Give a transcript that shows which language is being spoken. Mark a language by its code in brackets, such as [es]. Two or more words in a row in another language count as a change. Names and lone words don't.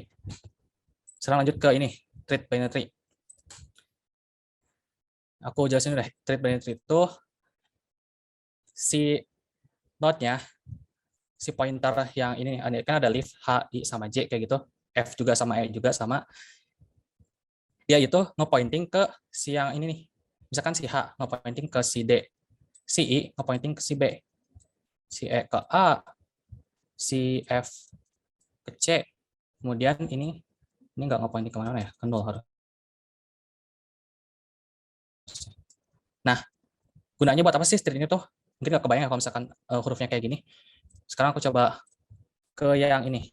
[id] Sekarang lanjut ke ini, treat [en] binary tree. [id] Aku jelasin deh, treat [en] binary tree [id] itu si node-nya, si pointer yang ini kan ada leaf H, I sama J kayak gitu, F juga sama E juga sama. Dia itu nge-pointing ke si yang ini nih. Misalkan si H nge-pointing ke si D, si I nge-pointing ke si B, si E ke A, si F ke C. Kemudian ini nggak nge-pointing kemana ya, ke 0 harus. Nah, gunanya buat apa sih string ini tuh? Mungkin nggak kebayang kalau misalkan hurufnya kayak gini. Sekarang aku coba ke yang ini.